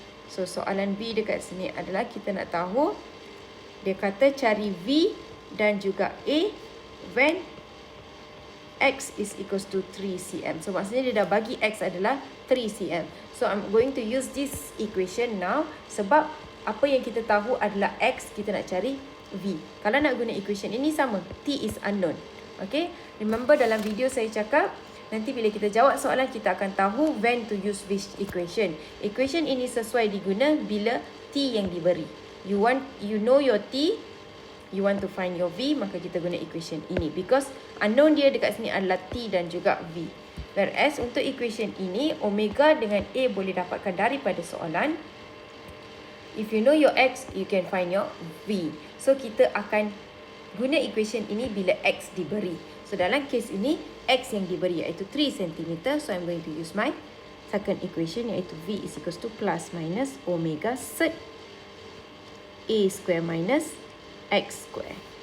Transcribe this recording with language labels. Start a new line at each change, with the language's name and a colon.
Malay: So soalan B dekat sini adalah kita nak tahu, dia kata cari V dan juga A
English: when X is equals to 3 cm.
Malay: So maksudnya dia dah bagi X adalah 3 cm.
English: So I'm going to use this equation now.
Malay: Sebab apa yang kita tahu adalah X, kita nak cari V. Kalau nak guna equation ini sama,
English: T is unknown.
Malay: Okay, remember dalam video saya cakap, nanti bila kita jawab soalan, kita akan tahu
English: when to use which equation.
Malay: Equation ini sesuai diguna bila T yang diberi.
English: You know your T, you want to find your V,
Malay: maka kita guna equation ini. Because unknown dia dekat sini adalah T dan juga V. Whereas untuk equation ini, omega dengan A boleh dapatkan daripada soalan.
English: If you know your X, you can find your V.
Malay: So kita akan guna equation ini bila X diberi. So dalam case ini, X yang diberi iaitu 3 cm.
English: So I'm going to use my second equation iaitu V is equals to plus minus omega set A square minus X square.